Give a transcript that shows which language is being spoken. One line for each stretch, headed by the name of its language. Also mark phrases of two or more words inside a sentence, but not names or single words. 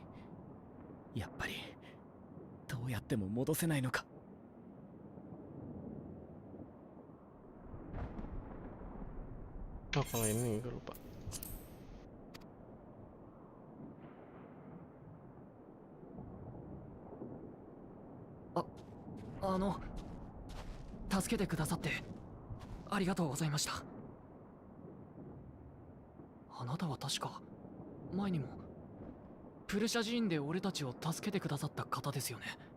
Japanese: やっぱりどうやっても戻せないのか。
Indonesian: Oh, kalau ini gue lupa.
Japanese: Ah, 助けてくださってありがとうございました。あなたは確か前にもプルシャ寺院で俺たちを助けてくださった方ですよね。